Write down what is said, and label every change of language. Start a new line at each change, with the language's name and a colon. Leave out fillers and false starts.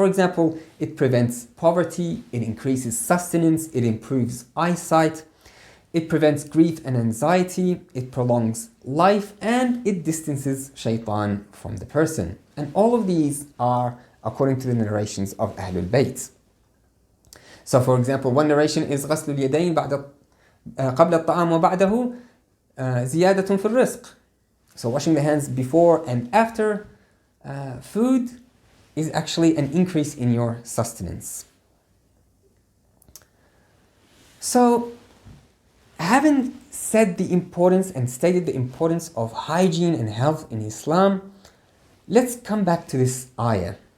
English: For example, it prevents poverty, it increases sustenance, it improves eyesight, it prevents grief and anxiety, it prolongs life, and it distances shaitan from the person. And all of these are according to the narrations of Ahlul Bayt. So for example, one narration is
Arabic: غسل اليدين قبل الطعام وبعده زيادة في الرزق.
English: So washing the hands before and after food is actually an increase in your sustenance. So, having said the importance and stated the importance of hygiene and health in Islam, let's come back to this ayah.